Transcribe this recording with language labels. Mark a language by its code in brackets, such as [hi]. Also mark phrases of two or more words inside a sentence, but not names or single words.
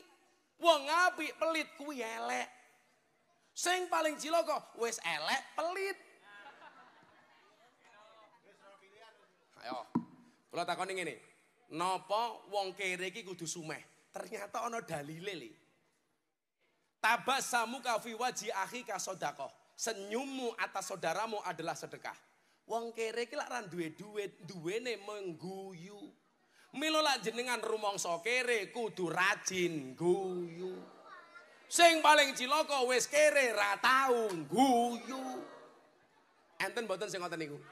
[jv] Wong apik pelit kuwi elek. Sing paling cilaka wis elek pelit. Ayo, kula takoni ngene. Napa wong kere iki kudu sumeh? Ternyata ana dalile li. [ar] تبسمك في وجه أخيك sedekah. [id] Senyummu atas saudaramu adalah sedekah. [jv] Wong kere iki lak ra duwe duit, duwene mengguyu. Mila lak jenengan rumangsa kere kudu rajin guyu. Sing paling cilaka wis kere ra tau guyu. Enten mboten sing ngoten niku?